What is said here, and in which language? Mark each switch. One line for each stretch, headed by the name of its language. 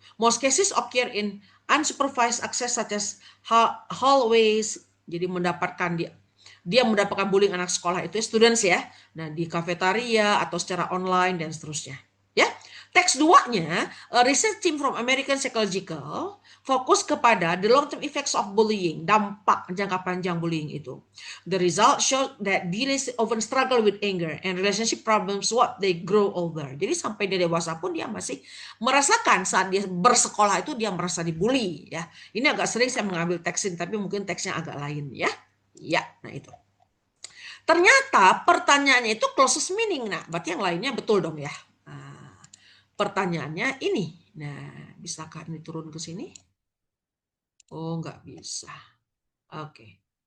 English: Most cases occur in unsupervised access such as hallways.
Indonesian: Jadi dia mendapatkan bullying anak sekolah itu students ya. Nah, di kafetaria atau secara online dan seterusnya.
English: Ya. Teks 2-nya, a research team from American Psychological fokus kepada the long-term effects of bullying,
Indonesian: dampak jangka panjang
English: bullying itu. The result show that teens often struggle with anger and relationship problems what they grow older.
Indonesian: Jadi sampai dia dewasa pun dia masih merasakan saat dia bersekolah itu dia merasa dibully ya. Ini agak sering saya mengambil teks ini, tapi mungkin teksnya agak lain ya. Ya, nah itu. Ternyata pertanyaannya itu closest meaning. Nah, berarti yang lainnya betul dong ya. Nah, pertanyaannya ini. Nah, bisakah ini turun ke sini? Oh, nggak bisa. Oke.